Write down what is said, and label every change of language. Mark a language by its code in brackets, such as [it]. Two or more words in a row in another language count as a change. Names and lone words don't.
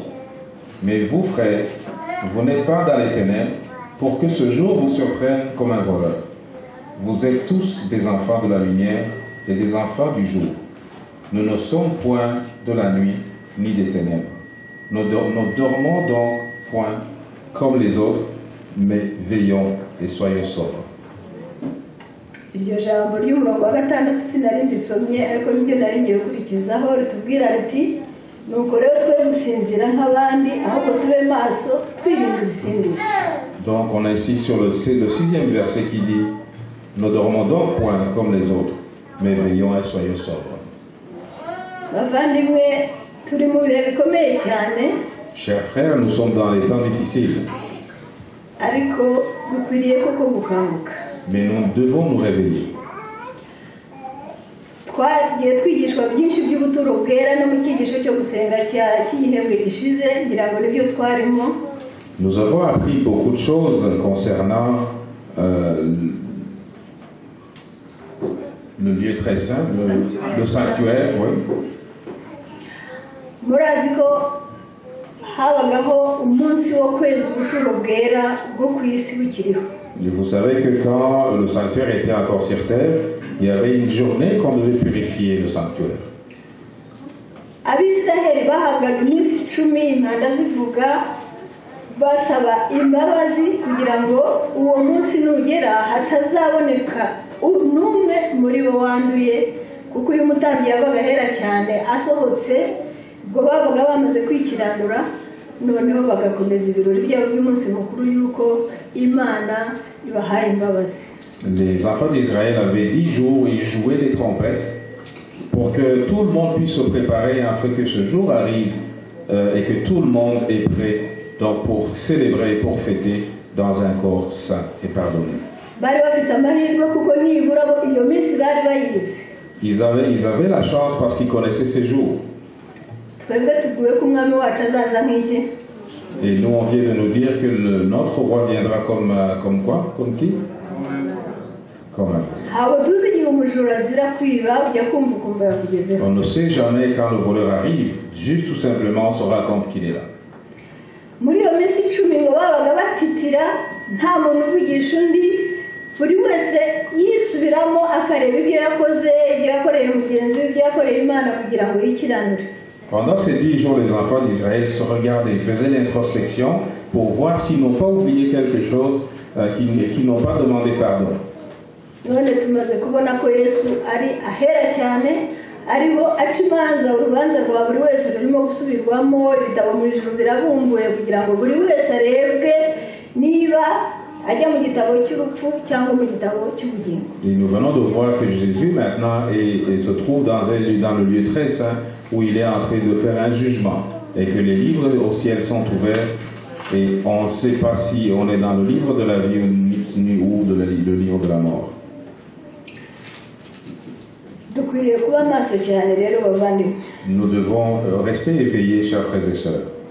[fr] Mais vous, frères, vous n'êtes pas dans les ténèbres, pour que ce jour vous surprenne comme un voleur. Vous êtes tous des enfants de la lumière et des enfants du jour. Nous ne sommes point de la nuit ni des ténèbres. Nous dormons donc point comme les autres, mais veillons et soyons sobres. [rw] Iryo jambo ry'umurongo wa 6 sinari ndisomye ariko nibyo nari ngiye gukurikizaho ritubwira riti nuko rero twe gusinzira nk'abandi ahubwo tube maso twirinda ibisindisha. [fr] Donc on est ici sur le 6e verset qui dit nous dormons donc point comme les autres, mais veillons et soyons sobres. [rw] Bavandimwe turi mu bihe bikomeye cyane. [fr] Chers frères, nous sommes dans les temps difficiles. [rw] Ariko dukwiriye koko gukanguka. [fr] Mais nous devons nous réveiller. [rw] Twagiye twigishwa byinshi by'ubuturo bwera no mu cyigisho cyo gusenga cy'igihembwe gishize ngira ngo nibyo twarimo. [fr] Nous avons appris beaucoup de choses concernant le lieu très saint, le sanctuaire, oui. [rw] Murazi ko habagaho umunsi wo kweza ubuturo bwera bwo ku isi bukiriho. [fr] Vous savez que quand le sanctuaire était encore sur terre, il y avait une journée qu'on devait purifier le sanctuaire. [rw] Abisiraheli bahabwaga iminsi 10 impanda zivuga basaba imbabazi kugira ngo uwo munsi nugera hatazaboneka n'umwe muri bo wanduye, kuko uyu mutambyi yabaga hera cyane asohotse ubwo bavuga bamaze kwikiranura, noneho bagakomeza ibirori byabo by'umunsi mukuru yuko Imana ibahaye imbabazi. [fr] Les enfants d'Israël avaient 10 jours, ils jouaient des trompettes pour que tout le monde puisse se préparer afin que ce jour arrive et que tout le monde est prêt donc, pour célébrer, pour fêter dans un corps saint et pardonné. [rw] bari bafite amahirwe kuko nibura iyo minsi bari bayizi. [fr] Ils avaient la chance parce qu'ils connaissaient ces jours. [rw] twebwe tuvuye ko umwami wacu azaza nk'iki. [fr] Et nous, on vient de nous dire que notre roi viendra comme quoi? Comme qui? Comme on ne sait jamais quand le voleur arrive. Juste tout simplement, on se rend compte qu'il est là. [rw] Muri iyo minsi 10 ngo babaga batitira nta muntu uvugisha undi, buri wese yisubiramo akareba ibyo yakoze, ibyo yakoreye mugenzi we, ibyo yakoreye Imana kugira ngo yikiranure. [fr] Pendant ces 10 jours, les enfants d'Israël se regardaient, ils faisaient l'introspection pour voir s'ils n'ont pas oublié quelque chose, qu'ils n'ont pas demandé pardon. [rw] None tumaze kubona ko Yesu ari ahera cyane, ariho aca imanza, urubanza rwa buri wese rurimo gusubirwamo, ibitabo mu ijuru birabumbuye kugira ngo buri wese arebwe niba ajya mu gitabo cy'urupfu cyangwa mu gitabo cy'ubugingo. [fr] Et nous venons de voir que Jésus maintenant se trouve dans le lieu très saint où il est en train de faire un jugement et que les livres au ciel sont ouverts et on ne sait pas si on est dans le livre de la vie ou le livre de la mort. Nous devons rester éveillés, chers frères et sœurs.